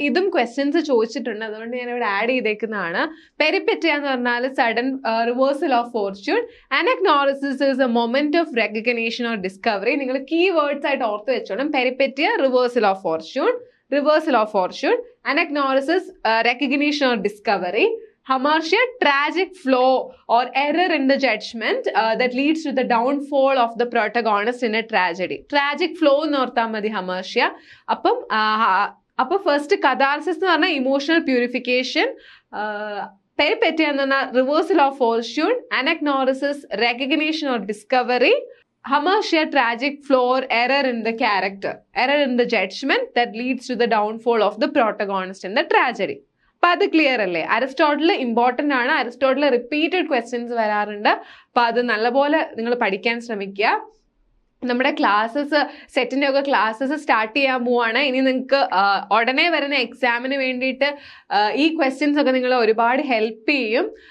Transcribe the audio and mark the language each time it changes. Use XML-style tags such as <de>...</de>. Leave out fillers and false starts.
<ml>ഇതും ക്വസ്റ്റ്യൻസ് ചോദിച്ചിട്ടുണ്ട്, അതുകൊണ്ട് ഞാൻ ഇവിടെ ആഡ് ചെയ്തേക്കുന്നതാണ്. പെരിപെറ്റിയ എന്ന് പറഞ്ഞാൽ</ml> <en>Sudden reversal of fortune. Anagnorisis is a moment of recognition or discovery.</en> <ml>നിങ്ങൾ കീ വേർഡ്സ് ആയിട്ട് ഓർത്ത് വെച്ചോണം.</ml> <en>Peripeteia reversal of fortune, reversal of fortune. Anagnorisis recognition or discovery. Hamartia, tragic flaw or error in the judgment that leads to the downfall of the protagonist in a tragedy. Tragic flow</en> <ml>എന്ന് ഓർത്താൽ മതി Hamartia. അപ്പം first catharsis എന്ന് പറഞ്ഞാൽ</ml> <en>emotional purification, peripeteia</en> <ml>എന്ന് പറഞ്ഞാൽ</ml> <en>Reversal of fortune, anagnorisis recognition or discovery, Hamartia, tragic flaw or error in the character, error in the judgment that leads to the downfall of the protagonist in the tragedy.</en> <ml>അപ്പം അത് clear അല്ലേ? Aristotle important ആണ്. Aristotle repeated questions വരാറുണ്ട്. അപ്പം അത് നല്ലപോലെ നിങ്ങൾ പഠിക്കാൻ ശ്രമിക്കുക. നമ്മുടെ ക്ലാസ്സസ്, സെറ്റിൻ്റെ ഒക്കെ ക്ലാസ്സസ് സ്റ്റാർട്ട് ചെയ്യാൻ പോവാണ്. ഇനി നിങ്ങൾക്ക് ഉടനെ വരുന്ന എക്സാമിന് വേണ്ടിയിട്ട് ഈ ക്വസ്റ്റ്യൻസ് ഒക്കെ നിങ്ങളെ ഒരുപാട് ഹെൽപ്പ് ചെയ്യും.</ml>